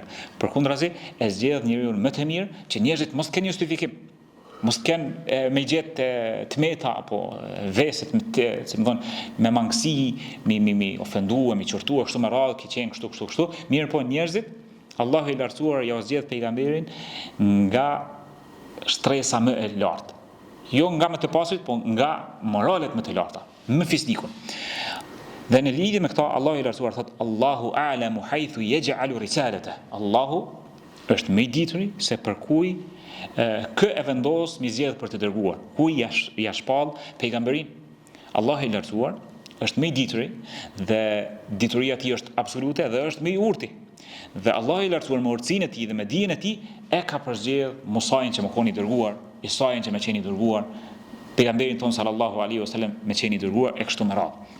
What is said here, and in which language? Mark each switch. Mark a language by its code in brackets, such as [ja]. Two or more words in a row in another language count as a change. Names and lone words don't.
[sq] Përkundrazi, e zgjedh njeriu më të mirë që njerëzit mos kenë justifikim, mos kenë me gjetë tmeta apo veset me mangësi, mi ofenduar, mi qortuar kështu me radhë, që qenë kështu. Mirë po njerëzit, Allahu i lartësuar ja zgjedh pejgamberin nga shtresa më e lartë. Jo nga më të pasurit, po nga moralet më të larta, më fisnikun. Dhe në lidhje me këta, Allahu i lartësuar thot: [ar] "الله أعلم حيث يجعل رسالته". [sq] Allahu është më i dituri se për kuj kë e vendos mi zgjedh për të dërguar, kuj ja shpall pejgamberin. Allahu i lartësuar është më i dituri dhe dituria e tij është absolute dhe është më i urti. Dhe Allah i lartësuar me urtësinë e tij dhe me dijen e tij e ka përzgjedh Musain që më koni dërguar, Isain që më qeni dërguar, pejgamberin ton [ar] صلى الله عليه وسلم [sq] më qeni dërguar e kështu me radhë.